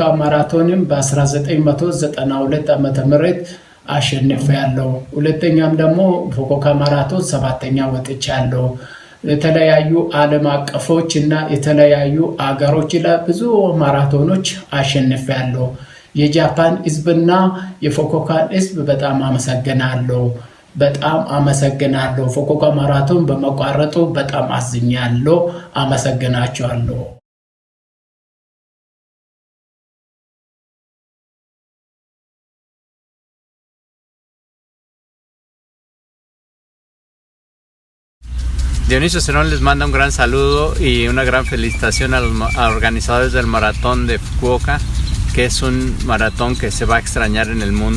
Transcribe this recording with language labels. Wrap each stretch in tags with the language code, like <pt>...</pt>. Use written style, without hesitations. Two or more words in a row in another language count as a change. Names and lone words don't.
<am>ማራቶንም በ1992 ዓመተ ምህረት አሸንፌያለሁ። ሁለተኛም ደግሞ ፉኩኦካ ማራቶን 7ኛ ወጥቻለሁ። የተለያዩ ዓለም አቀፎች እና የተለያዩ አገሮች ላይ ብዙ ማራቶኖች አሸንፌያለሁ። የጃፓን ሕዝብና የፉኩኦካን ሕዝብ በጣም አመሰግናለሁ። ፉኩኦካ ማራቶን በመቋረጡ በጣም አዝኛለሁ። አመሰግናቸዋለሁ።</am> <es>Dionisio Cerón les manda un gran saludo y una gran felicitación a los organizadores del maratón de Fukuoka, que es un maratón que se va a extrañar en el mundo.</es>